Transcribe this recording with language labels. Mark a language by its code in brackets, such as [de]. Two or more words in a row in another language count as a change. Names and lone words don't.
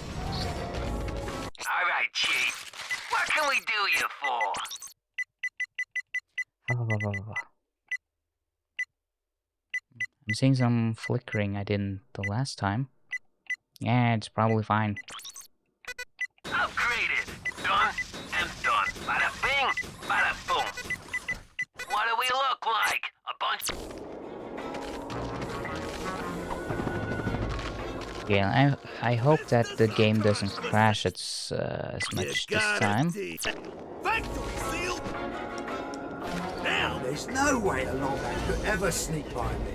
[en] Alright, Chief. What can we do you for? I'm seeing some flickering I didn't the last time. Yeah, it's probably fine. Upgraded. Done and done. Bada bing, bada boom. What do we look like? A bunch... Yeah, I hope that the game doesn't crash as much this time. Factory sealed. Now there's no way a Lombax could ever sneak by me.